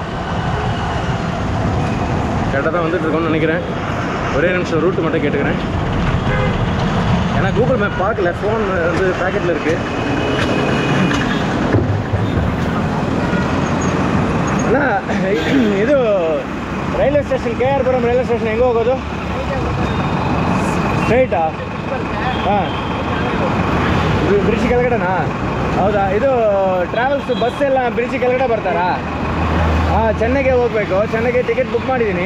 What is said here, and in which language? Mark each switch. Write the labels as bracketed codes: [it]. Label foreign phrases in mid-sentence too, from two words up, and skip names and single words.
[ta] கரெக்டாக தான் வந்துட்டுருக்கோன்னு நினைக்கிறேன். ஒரே நிமிஷம் ரூட்டு மட்டும் கேட்டுக்கிறேன். ஏன்னா கூகுள் மேப் பார்க்கல, ஃபோன் வந்து பேக்கெட்டில் இருக்குது. [kn] ஆனால் ಇದು ರೈಲ್ವೆ ಸ್ಟೇಷನ್ KR-ಪುರಂ ರೈಲ್ವೆ ಸ್ಟೇಷನ್ ಹೆಂಗೆ ಹೋಗೋದು? ಸ್ಟ್ರೈಟಾ? ಹಾಂ, ಬ್ರಿಡ್ಜ್ ಕೆಳಗಡೆನಾ? ಹೌದಾ? ಇದು ಟ್ರಾವೆಲ್ಸ್ ಬಸ್ ಎಲ್ಲ ಬ್ರಿಡ್ಜ್ ಕೆಳಗಡೆ ಬರ್ತಾರಾ? ಹಾಂ, ಚೆನ್ನೈಗೆ ಹೋಗಬೇಕು. ಚೆನ್ನೈಗೆ ಟಿಕೆಟ್ ಬುಕ್ ಮಾಡಿದ್ದೀನಿ.